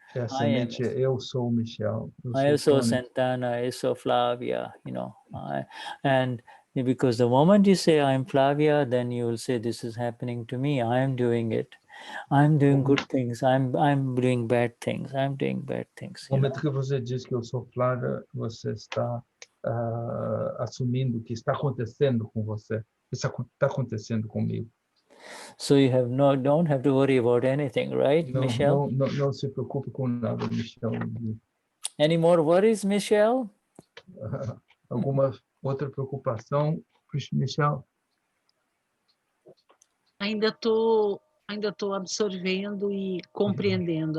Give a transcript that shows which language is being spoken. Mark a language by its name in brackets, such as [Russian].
[Portuguese] A semente é eu sou Michel. Eu sou Santana. Eu sou Flavia. [English] You know, and because the moment you say I'm Flavia, then you will say this is happening to me. I am doing it. I'm doing good things. I'm doing bad things. I'm doing bad things. [Portuguese] No momento que você diz que eu sou Flávia, você está assumindo que está acontecendo com você. Isso está acontecendo comigo. [English] So you don't have to worry about anything, right, Michelle? [Portuguese] Não se preocupe com nada, Michelle. [English] Any more worries, Michelle? [Portuguese] Alguma outra preocupação, Michelle? Ainda estou absorvendo e compreendendo.